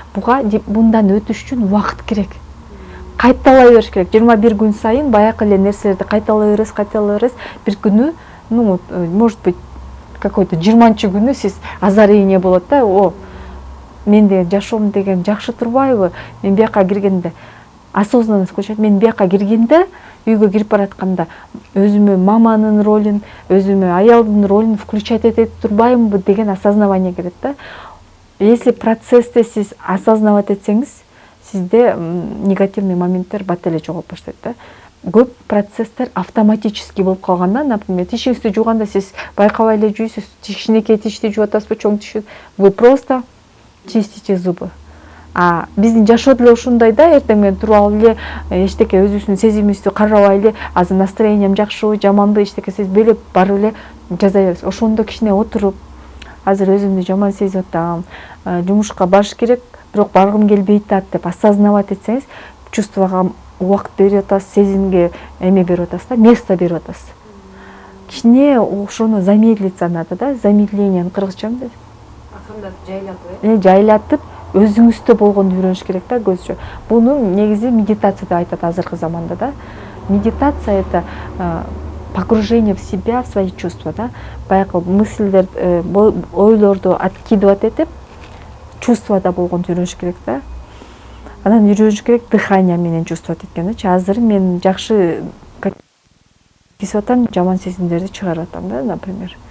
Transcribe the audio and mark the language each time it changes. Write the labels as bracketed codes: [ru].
[ky] Буга мындан өтүш үчүн убакыт керек. Кайталай бериш керек. 21 күн сайын баягы эле нерселерди кайталай бересиз. Бир күнү, [ru] ну, может быть, какой-то [ky] 20-чы күнү сиз озарение болот да, мен деген жашоом деген жакшы турбайбы? Мен бияка киргенде осознанность включать. Мен бияка киргенде, үйгө кирип баратканда өзүмө маманын ролун, өзүмө аялдын ролун включать этип турбаймынбы деген осознавание келет да. Если процессте сиз осознавать этсеңиз, сизде негативный моменттер бат эле жоголуп баштайт да. Көп процесстер автоматически болуп калганда, например, тишиңизди жууганда сиз байкабай эле жуйсуз, кичинекей тишти жууп атасызбы, чоң тишти, [ru] вы просто чистите зубы. [ky] А биздин жашоо деле ушундай да, эртең менен туруп алып эле эчтеке өзүбүздүн сезимибизди карабай эле, азыр настроением жакшыбы, жаманбы, эчтеке сезбей эле барып эле жаза беребиз. Ошондо кичине отуруп, азыр өзүмдү жаман сезип атам, жумушка барыш керек, бирок баргым келбей атат деп осознавать этсеңиз, чувствого убакыт берип атасыз, сезимге эме берип атасыз да, место берип атасыз. Кичине ошону [ru] замедлиться надо [ky] да, замедлениени кыргызча эмне? Акырындатып жайлатып, жайлатып, өзүңүздө болгонду үйрөнүш керек да, көзчө. Бунун негизи медитация деп айтат азыркы заманда да. [ru] Медитация это погружение в себя, в свои чувства, да. [ky] Баягы мысльдер, ойлорду откидывать этип, чувствада болгонду үйрөнүш керек да. Анан үйрөнүш керек дыхание менен чувствовать эткенчи. Азыр мен жакшы кесип атам, жаман сезимдерди чыгарып атам да, например.